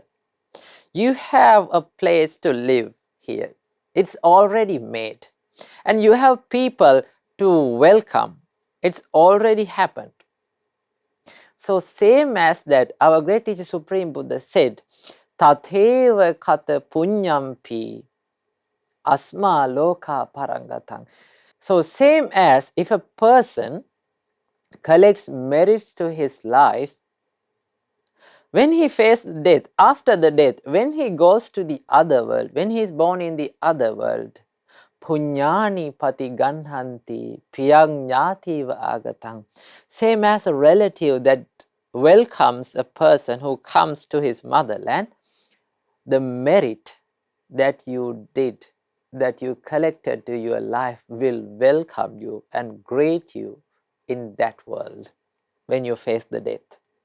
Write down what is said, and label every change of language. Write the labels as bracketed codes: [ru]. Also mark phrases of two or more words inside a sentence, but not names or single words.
[en] You have a place to live here. It's already made. And you have people to welcome. It's already happened. So same as that, our great teacher Supreme Buddha said, [pi] Tatheva kata punyampi asma loka parangatang. [en] So same as if a person collects merits to his life, when he faces death, after the death, when he goes to the other world, when he is born in the other world, [pi] punyani pati ganhanti piyang nyativa agatang. [en] Same as a relative that welcomes a person who comes to his motherland, the merit that you did, that you collected to your life will welcome you and greet you in that world when you face the death.